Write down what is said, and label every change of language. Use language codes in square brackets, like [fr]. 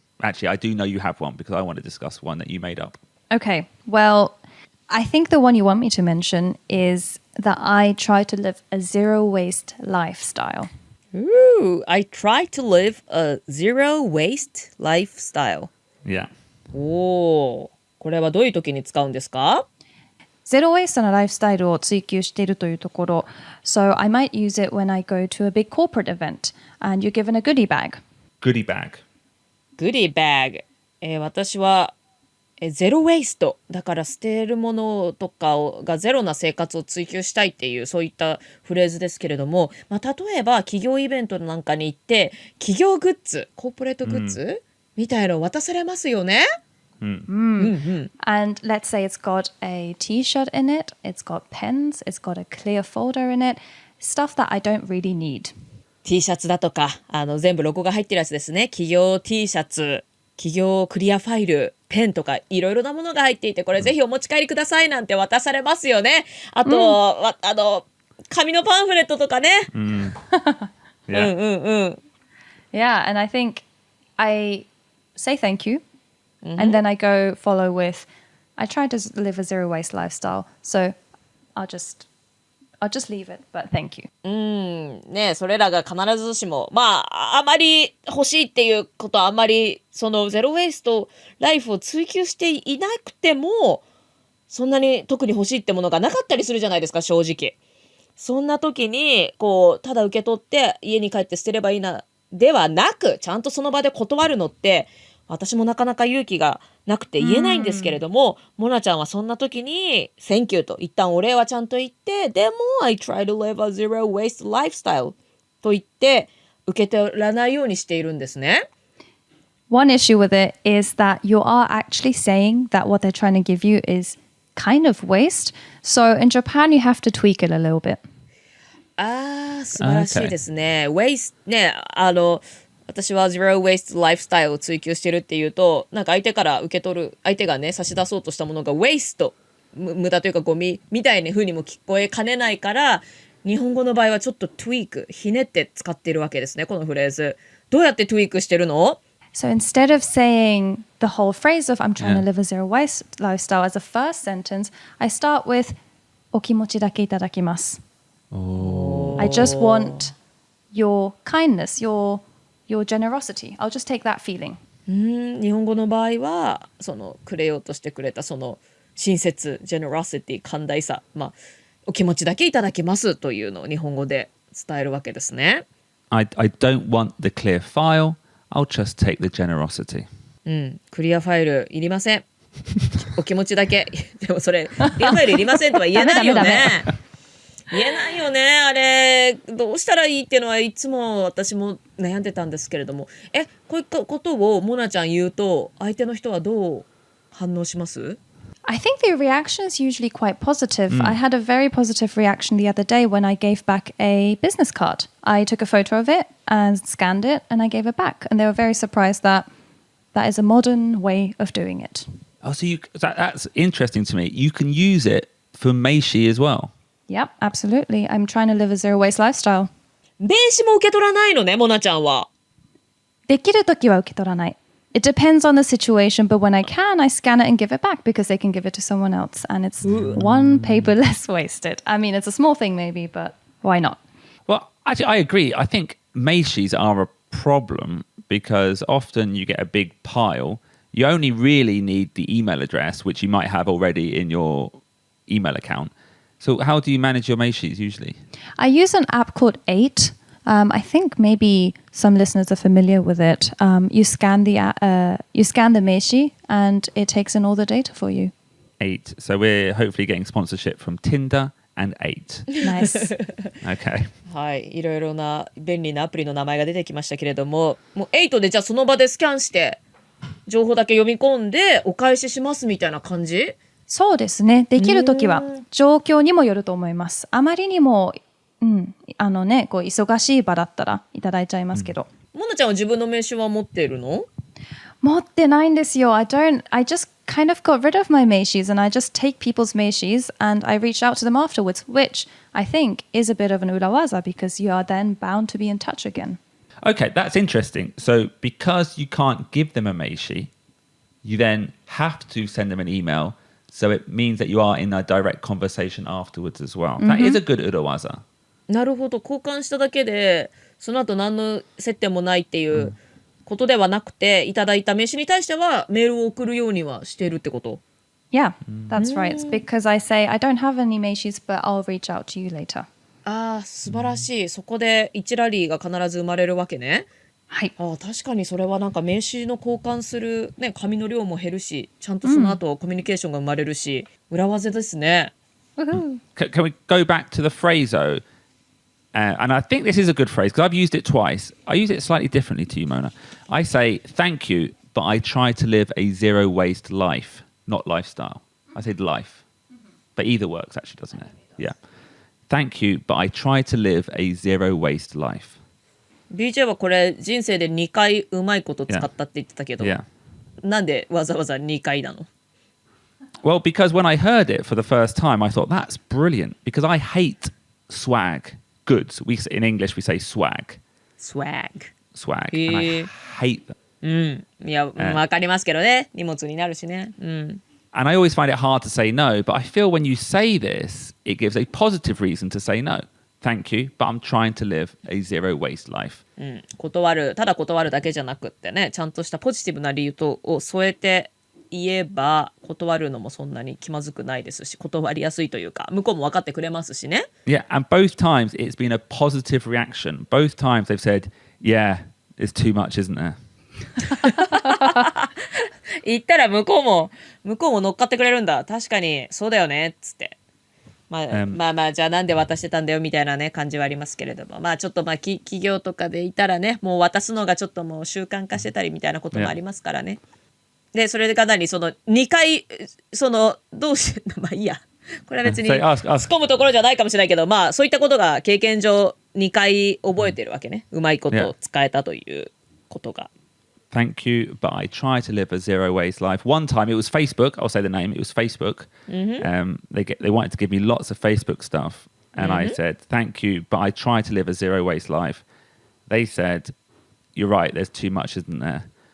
[en] Actually, I do know you have one because I want to discuss one that you made up. Okay. Well, I think the one you want me to mention is that I try to live a zero waste lifestyle. Ooh, I try to live a zero waste lifestyle. Yeah. [ja] おー、これはどういう時に使うんですか？ゼロウェイストなライフスタイルを追求しているというところ。 [en] So I might use it when I go to a big corporate event and you're given a goodie bag. Goodie bag. Goodie bag。 [ja] 私はゼロウェイストだから捨てるものとかがゼロな生活を追求したいっていうそういったフレーズですけれども、例えば企業イベントなんかに行って企業グッズ、コーポレートグッズ、みたいの渡されますよね。 [en] And let's say it's got a t-shirt in it, it's got pens, it's got a clear folder in it, stuff that I don't really need. [ja] T シャツだとか全部ロゴが入ってるやつですね。企業 T シャツ、企業クリアファイル、ペンとかいろいろなものが入っていて、これぜひお持ち帰りくださいなんて渡されますよね。あと、紙のパンフレットとかね。 [en] Yeah. Yeah, and I think I say thank you, and then I go follow with, I try to live a zero waste lifestyle, so I'll just leave it, but thank you. [ja] ね、それらが必ずしもあまり欲しいっていうことはあまりそのゼロウェイストライフを追求していなくてもそんなに特に欲しいってものがなかったりするじゃないですか、正直。そんな時にただ受け取って家に帰って捨てればいいなではなく、ちゃんとその場で断るのって私もなかなか勇気がなくて言えないんですけれども、モナちゃんはそんな時に [en] Thank you [ja] と一旦お礼はちゃんと言って、でも [en] I try to live a zero waste lifestyle [ja] と言って受け取らないようにしているんですね。 [en] One issue with it is that you are actually saying that what they're trying to give you is kind of waste. So in Japan, you have to tweak it a little bit. [ja] 素晴らしいですね。 Waste ね、私はゼロウェイストライフスタイルを追求してるっていうと、なんか相手から受け取る、相手がね差し出そうとしたものがウェイスト、無駄というかゴミみたいな風にも聞こえかねないから、日本語の場合はちょっとトゥイーク、ひねって使っているわけですね、このフレーズ。どうやってトゥイークしてるの？ [en] So instead of saying the whole phrase of I'm trying to live a zero waste lifestyle as a first sentence, I start with [ja] お気持ちだけいただきます。 [en] I just want your kindness, your generosity. I'll just take that feeling. [ja] 日本語の場合はそのくれようとしてくれたその親切 generosity 寛大さ、お気持ちだけいただきますというのを日本語で伝えるわけですね。 [en] I don't want the clear file. I'll just take the generosity. [ja] クリアファイルいりません。お気持ちだけ。でもそれクリアファイルいりませんとは言えないよね。言えないよね。あれどうしたらいいっていうのはいつも私も悩んでたんですけれども、こういったことをモナちゃん言うと相手の人はどう反応します？ [en] I think the reaction is usually quite positive. I had a very positive reaction the other day when I gave back a business card. I took a photo of it and scanned it and I gave it back. And they were very surprised that that is a modern way of doing it. Oh, so that's interesting to me. You can use it for Meishi as well. Yep, absolutely. I'm trying to live a zero waste lifestyle. [ja] 名刺も受け取らないのね、モナちゃんは。できるときは受け取らない。 [en] It depends on the situation, but when I can, I scan it and give it back because they can give it to someone else. And it's one paper less wasted. I mean, it's a small thing maybe, but why not? Well, actually, I agree. I think Meishis are a problem because often you get a big pile. You only really need the email address, which you might have already in your email account. So how do you manage your Meishis usually? I use an app called 8. I think maybe some listeners are familiar with it. You scan the Meishi and it takes in all the data for you. 8. So we're hopefully getting sponsorship from Tinder and 8. Nice. Okay. [ja] はい、いろいろな便利なアプリの名前が出てきましたけれども、もう8でじゃあその場でスキャンして情報だけ読み込んでお返ししますみたいな感じ？そうですね。できるときは状況にもよると思います。あまりにもこう忙しい場だったらいただいちゃいますけど。モナちゃんは自分の名刺は持っているの？持ってないんですよ。 [en] I just kind of got rid of my meishis and I just take people's meishis and I reach out to them afterwards, which I think is a bit of an urawaza because you are then bound to be in touch again. Okay, that's interesting. So because you can't give them a Meishi, you then have to send them an email. So it means that you are in a direct conversation afterwards as well. That is a good urawaza. [ja] なるほど、交換しただけでその後何の接点もないっていうことではなくて、いただいた名刺に対してはメールを送るようにはしてるってこと？ [en] Yeah, that's right. It's because I say I don't have any meishis, but I'll reach out to you later. [ja] ああ、素晴らしい。そこで1ラリーが必ず生まれるわけね。はい。ああ、確かにそれはなんか名刺の交換する、ね、紙の量も減るし、ちゃんとその後コミュニケーションが生まれるし、裏技ですね。 [en] Can we go back to the phrase though? And I think this is a good phrase because I've used it twice. I use it slightly differently to you, Mona. I say, thank you, but I try to live a zero waste life, not lifestyle. I said life. But either works actually, doesn't it? Yeah. Thank you, but I try to live a zero waste life. [ja] BJ はこれ人生で2回うまいこと使ったって言ってたけど、なんでわざわざ2回なの？ [en] Well, because when I heard it for the first time, I thought, that's brilliant. Because I hate swag goods. In English, we say swag. Swag. Swag. And I hate them. [ja] いや、わかりますけどね。荷物になるしね。 [en] And I always find it hard to say no, but I feel when you say this, it gives a positive reason to say no. Thank you, but I'm trying to live a zero waste life. [ja] 断る、ただ断るだけじゃなくってね、ちゃんとしたポジティブな理由を添えて言えば、断るのもそんなに気まずくないですし、断りやすいというか、向こうも分かってくれますしね。 [en] Yeah, and both times it's been a positive reaction. Both times they've said, yeah, it's too much, isn't there? [ja] 言ったら向こうも乗っかってくれるんだ。確かにそうだよねっつって。まあじゃあなんで渡してたんだよみたいなね感じはありますけれども、まあちょっと企業とかでいたらね、もう渡すのがちょっともう習慣化してたりみたいなこともありますからね。でそれがその2回どうしてまあいいや。これは別に突っ込むところじゃないかもしれないけど、まあそういったことが経験上2回覚えてるわけね。うまいことを使えたということが。 [en] Thank you, but I try to live a zero waste life. One time it was Facebook. I'll say the name. It was Facebook. They wanted to give me lots of Facebook stuff. And I said, thank you, but I try to live a zero waste life. They said, you're right, there's too much, isn't there?